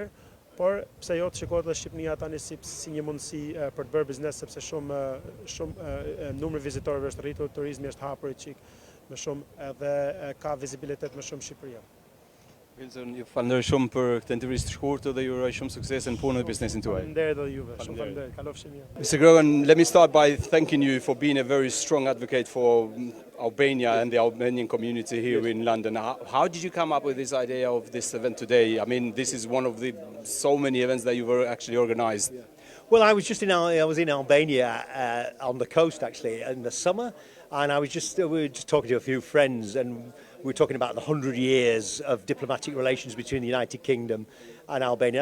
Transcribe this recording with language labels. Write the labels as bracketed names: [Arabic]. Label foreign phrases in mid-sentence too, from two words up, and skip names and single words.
[Albanian] Por pse jo të shikohet edhe Shqipëria tani si një mundësi për të bërë biznes sepse shumë numri vizitorëve është rritur, turizmi është hapur çik më shumë edhe ka vizibilitet më shumë Shqipëria. Wilson, ju falenderoj shumë për këtë intervistë të shkurtër dhe ju uroj shumë sukses në punën dhe biznesin tuaj. Faleminderit edhe juve, shumë faleminderit. Kalofshi mirë. [English] Mr. Grogan, let me start by thanking you for being a very strong advocate for Albania and the Albanian community here in London. How did you come up with this idea of this event today? I mean, this is one of the so many events that you've actually organized. Well, I was in Albania on the coast actually in the summer, and we were just talking to a few friends, and we were talking about the 100 years of diplomatic relations between the United Kingdom and Albania.